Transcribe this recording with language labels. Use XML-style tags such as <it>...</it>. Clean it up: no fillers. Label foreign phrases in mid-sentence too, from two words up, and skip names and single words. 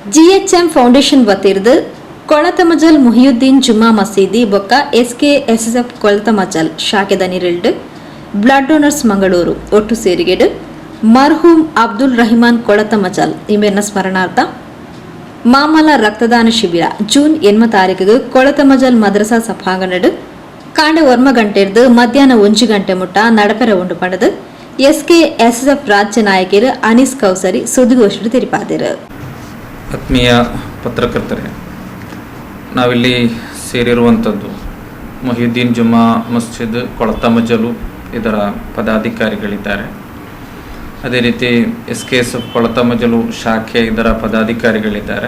<tcy>ಜಿಎಚ್ಎಂ ಫೌಂಡೇಶನ್ ವತಿರ್ದು ಕೊಳತಮಜಲ್ ಮುಹಿಯುದ್ದೀನ್ ಜುಮ್ಮಾ ಮಸೀದಿ ಬೊಕ್ಕ SKSSF ಕೊಳತಮಜಲ್ ಶಾಖೆದ ನಿರಲ್ಡ್ ಬ್ಲಡ್ ಡೋನರ್ಸ್ ಮಂಗಳೂರು ಒಟ್ಟು ಸೇರಿಗೆಡು ಮರ್ಹೂಮ್ ಅಬ್ದುಲ್ ರಹಿಮಾನ್ ಕೊಳತಮಜಲ್ ಇಮೆನ್ನ ಸ್ಮರಣಾರ್ಥ ಮಾಮಲ ರಕ್ತದಾನ ಶಿಬಿರ ಜೂನ್ 8 ತಾರೀಕಿಗೆ ಕೊಳತಮಜಲ್ ಮದ್ರಸಾ ಸಭಾಂಗಣಡು ಕಾಂಡೆ 1 ಗಂಟೆರ್ದು ಮಧ್ಯಾಹ್ನ 1 ಗಂಟೆ ಮುಟ್ಟ ನಡಪೆರ ಉಂಡು ಪಡೆದು SKSSF ರಾಜ್ಯ ನಾಯಕರು ಅನೀಸ್ ಕೌಸರಿ ಸುದ್ದಿಗೋಷ್ಠಿ ತಿಳಿಸಿದರು.</tcy> <kn>ಆತ್ಮೀಯ ಪತ್ರಕರ್ತರೇ, ನಾವಿಲ್ಲಿ ಸೇರಿರುವಂಥದ್ದು ಮುಹಿಯುದ್ದೀನ್ ಜುಮ್ಮಾ ಮಸ್ಜಿದ್ ಕೊಳತಮಜಲು ಇದರ ಪದಾಧಿಕಾರಿಗಳಿದ್ದಾರೆ. ಅದೇ ರೀತಿ SKSF ಕೊಳತಮಜಲು ಶಾಖೆ ಇದರ ಪದಾಧಿಕಾರಿಗಳಿದ್ದಾರೆ.</kn>